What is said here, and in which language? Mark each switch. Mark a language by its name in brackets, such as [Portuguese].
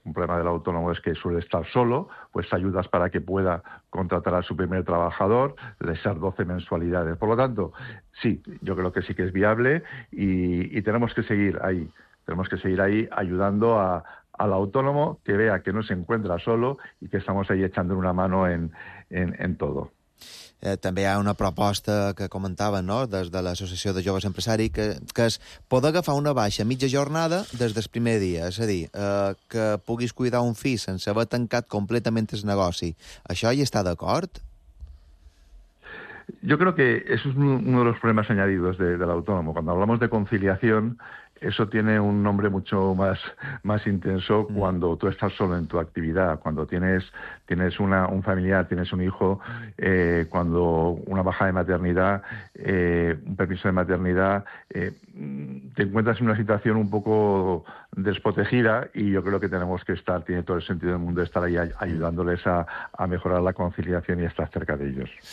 [Spanish] Un problema del autónomo es que suele estar solo, pues ayudas para que pueda contratar a su primer trabajador, lesar 12 mensualidades. Por lo tanto, sí, yo creo que sí que es viable, y tenemos que seguir ahí. Tenemos que seguir ahí ayudando al autónomo, que vea que no se encuentra solo y que estamos ahí echando una mano en todo. [Catalan] També hi ha una proposta que comentava, no?, des de l'Associació de Joves Empresaris, que és poder agafar una baixa mitja jornada des del primer dia. És a dir, que puguis cuidar un fill sense haver tancat completament el negoci. Això hi està d'acord? [Spanish] Yo creo que eso es uno de los problemas añadidos del autónomo. Cuando hablamos de conciliación, eso tiene un nombre mucho más intenso cuando tú estás solo en tu actividad, cuando tienes un familiar, tienes un hijo, cuando una baja de maternidad, un permiso de maternidad, te encuentras en una situación un poco desprotegida, y yo creo que tenemos que estar, tiene todo el sentido del mundo estar ahí ayudándoles a mejorar la conciliación y estar cerca de ellos.